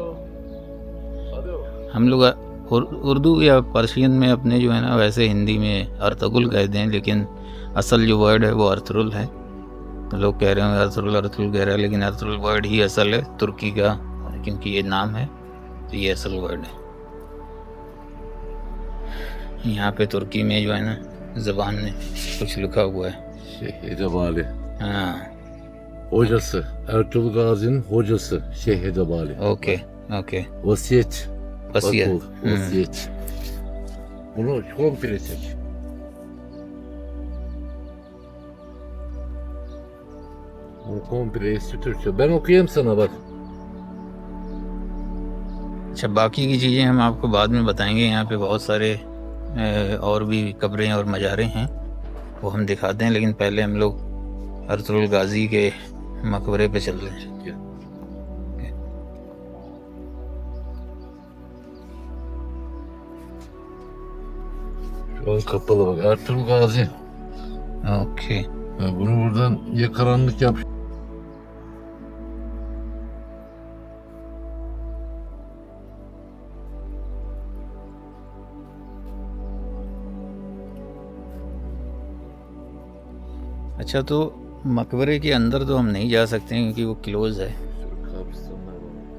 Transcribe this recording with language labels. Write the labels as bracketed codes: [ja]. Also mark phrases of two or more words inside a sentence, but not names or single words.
[hi] हम लोग उर्दू या पर्शियन में अपने जो है ना, वैसे हिंदी में अर्तुगरुल कहते हैं, लेकिन असल जो वर्ड है वो अर्तुगरुल है। तो लोग कह रहे हैं अर्तुगरुल अर्तुगरुल कह रहे हैं, लेकिन अर्तुगरुल वर्ड ही असल है तुर्की का, क्योंकि ये नाम है तो ये असल वर्ड है। यहाँ पे तुर्की में जो है ना ज़बान में कुछ लिखा हुआ है। [tr] Şeyh Edebali. [hi] हाँ, [tr] Hocası. Ertuğrul Gazi'nin hocası. Şeyh Edebali. [en] OK OK, [tr] Vasiyet. [hi] वसीयत। [tr] Bak o, vasiyet. Bunu komple çek. Bu komple eski Türkçe. Ben okuyayım sana bak. [hi] अच्छा, बाकी की चीज़ें हम आपको बाद में बताएंगे। यहाँ पे बहुत सारे और भी कब्रें और मज़ारें हैं, वो हम दिखाते हैं, लेकिन पहले हम लोग अर्तुगरुल गाजी के मकबरे पे चल रहे हैं। [tr] Şu an kapalı bak. Ertuğrul Gazi. [hi] ओके, [tr] Ha, bunu buradan ya karanlık yap. [hi] अच्छा, तो मकबरे के अंदर तो हम नहीं जा सकते हैं क्योंकि वो क्लोज़ है। [tr] Şu kabristanlar var.